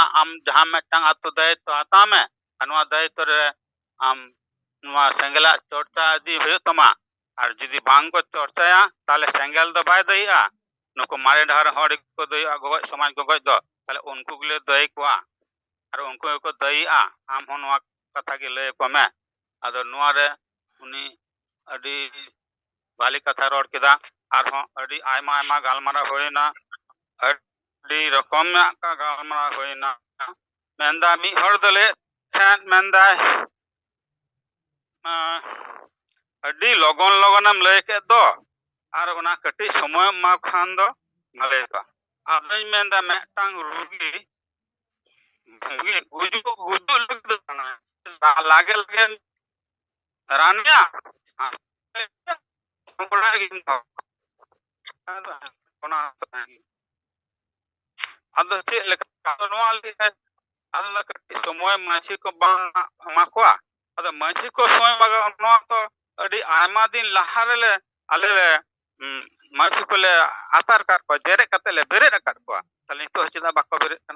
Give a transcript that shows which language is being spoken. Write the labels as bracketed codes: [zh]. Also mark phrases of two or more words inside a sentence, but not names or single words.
[sat] आम जहां मेटांग आतो दायित्व हाता में अनवा दायित्व रे आम नवा सेंगेला चर्चा दी होय तमा और जुदी बांग को चर्चाया ताले सेंगेल दो बाय दईआ नुको मारे ढार हड़ को दईआ गगज समाज गगज दो ताले उनको गले दई कोआ और उनको को दईआ आम हो नवा कथा के लय को में आदो नवा रे उनी अडी बाली कथा रोड केदा और हो अडी आयमा आयमा गालमारा होयना अडी रकम में का गालमारा होयना मेंदा मी हड़ दले थैन मेंदा अडी लगन लगनम लय के दो और उना कटी समय मा खान दो भले का आबई मेंदा मेटांग रुगी गुजु गुजु लागे लागे रानिया बड़ा गिन दो ओना अदो चे लेका नोआ ले ᱟᱞᱮ ᱠᱟᱹᱴᱤᱡ ᱥᱚᱢᱚᱭ ᱢᱟᱹᱡᱷᱤ ᱠᱚ ᱵᱟᱝ ᱮᱢᱟ ᱠᱚᱣᱟ ᱟᱫᱚ ᱢᱟᱹᱡᱷᱤ ᱠᱚ ᱥᱚᱢᱚᱭ ᱵᱟᱜᱟᱣ ᱱᱚᱣᱟ ᱛᱚ ᱟᱹᱰᱤ ᱟᱭᱢᱟ ᱫᱤᱱ ᱞᱟᱦᱟ ᱨᱮᱞᱮ ᱟᱞᱮ ᱞᱮ ᱢᱟᱹᱡᱷᱤ ᱠᱚᱞᱮ ᱟᱛᱟᱨ ᱠᱟᱫ ᱠᱚᱣᱟ ᱡᱮᱨᱮᱫ ᱠᱟᱛᱮ ᱞᱮ ᱵᱮᱨᱮᱫ ᱟᱠᱟᱫ ᱠᱚᱣᱟ ᱛᱟᱦᱞᱮ ᱱᱤᱛᱚᱜ ᱪᱮᱫᱟᱜ ᱵᱟᱠᱚ ᱵᱮᱨᱮᱫ ᱠᱟᱱᱟ